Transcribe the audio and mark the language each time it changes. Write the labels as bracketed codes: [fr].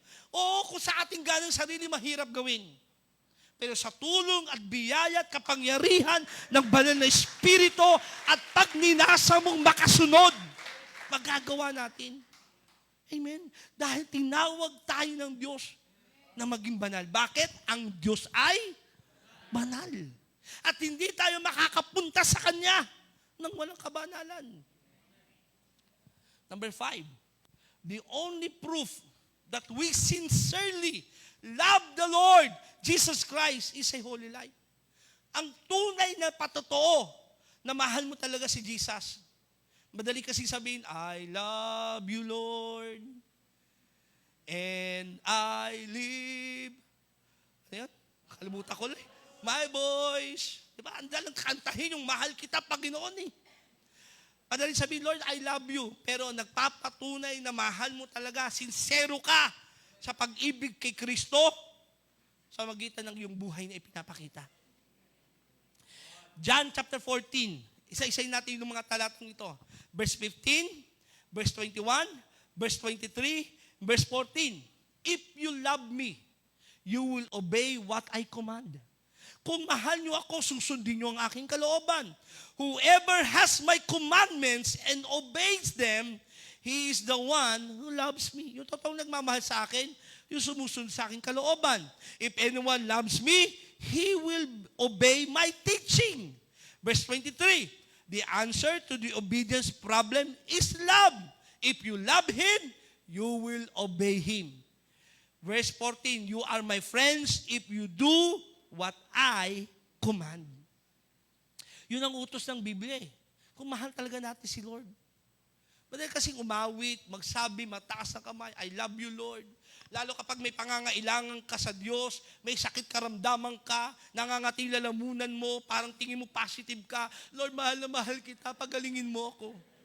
[tl] Oo, kung sa ating ganang sarili, mahirap gawin. Pero sa tulong at biyaya at kapangyarihan ng banal na Espiritu at pagninasa mong makasunod, magagawa natin. Amen? Dahil tinawag tayo ng Diyos na maging banal. Bakit? Ang Diyos ay banal. At hindi tayo makakapunta sa Kanya nang walang kabanalan. [en] Number 5, the only proof that we sincerely love the Lord Jesus Christ is a holy life. [tl] Ang tunay na patotoo na mahal mo talaga si Jesus. Madali kasi sabihin, [en] I love you, Lord, and I live. [tl] Ano yan? Kalimutan ko lang. [en] My voice. [tl] Diba? Ang dalang kantahin yung mahal kita, Panginoon eh. Madaling sabihin, [en] Lord, I love you. [tl] Pero nagpapatunay na mahal mo talaga, sincero ka sa pag-ibig kay Kristo sa magitan ng iyong buhay na ipinapakita. John chapter 14. Isa-isayin natin yung mga talatang ito. [en] Verse 15, verse 21, verse 23, verse 14. If you love me, you will obey what I command. [tl] Kung mahal niyo ako, susundin niyo ang aking kalooban. [en] Whoever has my commandments and obeys them, he is the one who loves me. [tl] Yung totoong nagmamahal sa akin, Yung sumusunod sa aking kalooban. [en] If anyone loves me, he will obey my teaching. Verse 23, the answer to the obedience problem is love. If you love Him, you will obey Him. Verse 14, you are my friends if you do what I command. [tl] Yun ang utos ng Biblia eh. Kung mahal talaga natin si Lord. Madali kasing umawit, magsabi, mataas ang kamay, [en] I love you, Lord. [tl] Lalo kapag may pangangailangan ka sa Diyos, may sakit karamdaman ka, nangangati lalamunan mo, parang tingin mo positive ka, Lord, mahal na mahal kita, pagalingin mo ako.